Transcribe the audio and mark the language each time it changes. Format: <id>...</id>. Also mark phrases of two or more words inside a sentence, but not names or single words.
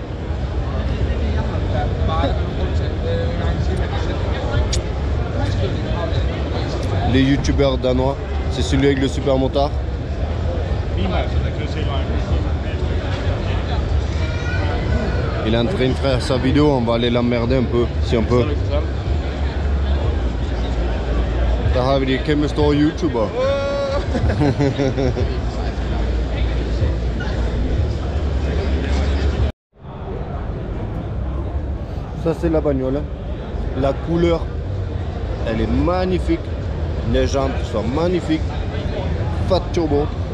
<fr>Les youtubeurs danois, c'est celui avec le super motard. Il est en train de faire sa vidéo, on va aller l'emmerder un peu, si on peut.</fr> <sv>Där har vi det</sv> <da>kæmpe store</da> <sv>YouTuber.</sv> <fr>Ça c'est la bagnole. La couleur, elle est magnifique. Les jantes sont magnifiques. Fat turbo.</fr>